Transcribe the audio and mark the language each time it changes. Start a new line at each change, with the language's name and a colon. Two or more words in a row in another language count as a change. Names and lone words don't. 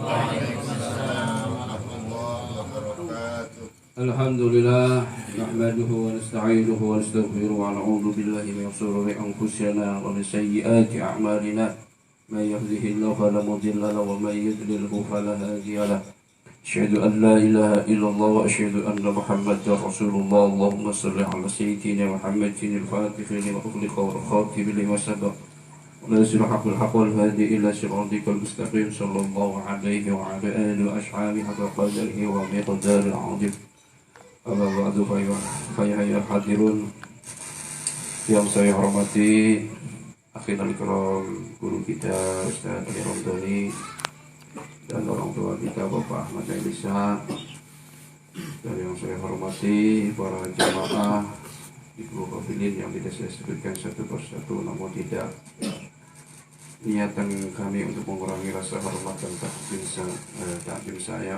Arabic: الحمد لله، نحمده ونستعينه ونستغفره ونعوذ بالله من شرور أنفسنا ومن سيئات أعمالنا. من يهده الله فلا مضل له ومن يضلله فلا هادي له. أشهد أن لا إله إلا الله وأشهد أن محمدا رسول الله. اللهم صل على سيدنا محمد الفاتح لما أغلق والخاتم لما سبق. ونزل حق الحق والهادي إلى صراطك المستقيم صلى الله عليه وعلى آله وأصحابه حق قدره ومقدار العظيم. أما بعد فيا الحاضرون
Indonesian: yang saya hormati
Arabic: آخر الكرام,
Indonesian: guru kita Ustaz Ali Ramdhani dan orang tua kita Bapak Ahmad Elisa, dan yang saya hormati para jamaah di Ibu Hafilin yang tidak saya sebutkan satu persatu, namun tidak niatan kami untuk mengurangi rasa hormat dan takdim saya.